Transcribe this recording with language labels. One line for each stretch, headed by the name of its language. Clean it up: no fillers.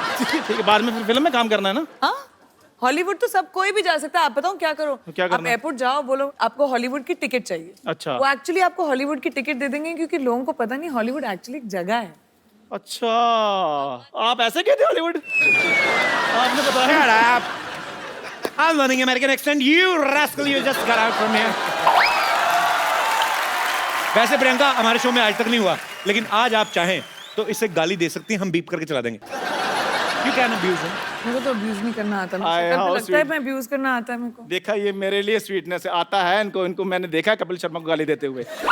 Hindi: ठीक है, बाद में फिर फिल्म में काम करना है ना? हाँ, हॉलीवुड तो सब कोई भी जा सकता है। आप बताओ क्या करो? तो क्या आप करना है? एयरपोर्ट जाओ, बोलो आपको हॉलीवुड की टिकट चाहिए। अच्छा। वो एक्चुअली आपको हॉलीवुड की टिकट दे देंगे, क्योंकि लोगों को पता नहीं हॉलीवुड एक्चुअली एक जगह है। अच्छा, आप ऐसे कहते हॉलीवुड? आपने बताया।
English: Shut up. I'm learning American accent. You rascal, you just got out from here.
Hindi: वैसे प्रियंका हमारे शो में आज तक नहीं हुआ, लेकिन आज आप चाहें तो इसे गाली दे सकती हैं, हम बीप करके चला देंगे।
English: You can abuse him.
Hindi: मेरे को तो अब्यूज नहीं करना आता। मुझे आए, शक्ल पे
English: how
Hindi: लगता है
English: sweet.
Hindi: मैं अब्यूज करना आता है मेरे को। देखा, ये मेरे लिए स्वीटनेस आता है इनको मैंने देखा है कपिल शर्मा को गाली देते हुए।